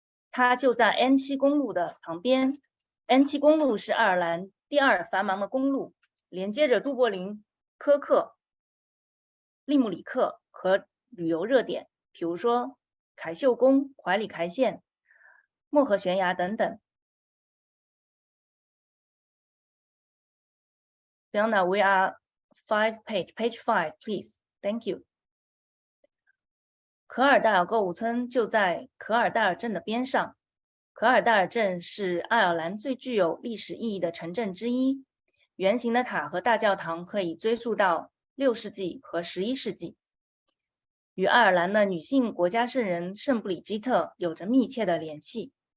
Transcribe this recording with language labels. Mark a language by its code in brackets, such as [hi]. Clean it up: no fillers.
[zh] 它就在 N7 公路的旁边。N7 公路是爱尔兰第2繁忙的公路，连接着都柏林、科克、利姆里克和旅游热点，比如说凯秀宫、怀里凯线、漠河悬崖等等。 [en] Fiona, we are page 5, please. Thank you. [zh] 可尔代尔购物村就在可尔代尔镇的边上。可尔代尔镇是爱尔兰最具有历史意义的城镇之一，圆形的塔和大教堂可以追溯到6世纪和11世纪，与爱尔兰的女性国家圣人圣布里基特有着密切的联系。